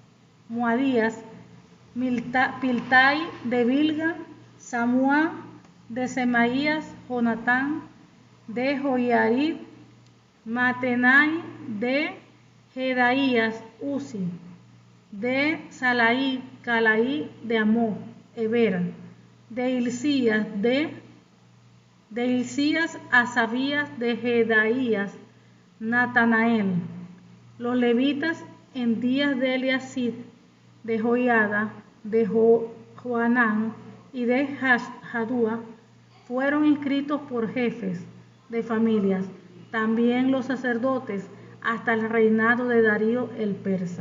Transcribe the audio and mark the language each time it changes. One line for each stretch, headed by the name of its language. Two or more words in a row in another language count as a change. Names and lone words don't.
Spanish: Piltai, de Bilga, Samúa, de Semaías, Jonatán, de Joiarib, Matenai, de Jedaías, Uzi, de Salaí, Calaí, de Amok, Eber, de Hilcías, Asabías, de Jedaías, Natanael. Los levitas en días de Eliasid, de Joiada, de Joanán y de Jadúa fueron inscritos por jefes de familias, también los sacerdotes, hasta el reinado de Darío el persa.